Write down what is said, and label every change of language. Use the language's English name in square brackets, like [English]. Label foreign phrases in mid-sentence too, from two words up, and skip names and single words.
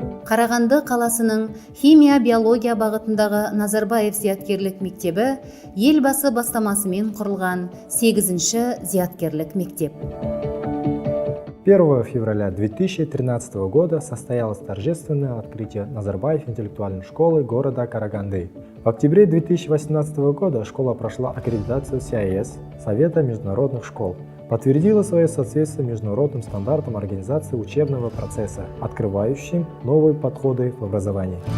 [Kazakh] Қарағанды қаласының химия-биология бағытындағы Назарбаев зияткерлік мектебі елбасы бастамасымен құрылған 8-ші зияткерлік мектеп. [Russian] 1 февраля 2013 года состоялось торжественное открытие Назарбаев интеллектуальной школы города Караганды. В октябре 2018 года школа прошла аккредитацию СИАЭС, Совета международных школ, подтвердила свое соответствие международным стандартам организации учебного процесса, открывающим новые подходы в образовании.